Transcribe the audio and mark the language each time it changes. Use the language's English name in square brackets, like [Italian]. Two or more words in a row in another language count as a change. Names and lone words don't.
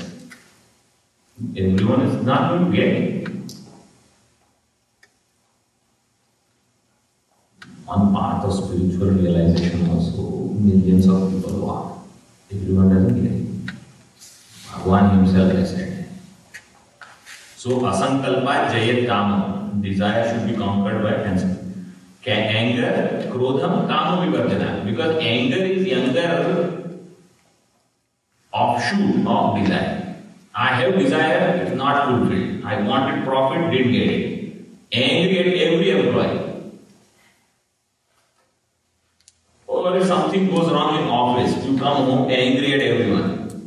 [English] Everyone is not going to get it. One part of spiritual realization also, millions of people walk. Everyone doesn't get it. Bhagwan himself has said. [Sanskrit] So asankalpa jayat kama. [English] Desire should be conquered by anger, [Sanskrit] krodham, kama vivardhana. [English] Because anger is younger offshoot of desire. I have desire, it's not fulfilled. I wanted profit, didn't get it. Angry at every employee. Or if something goes wrong in office, you come home angry at everyone.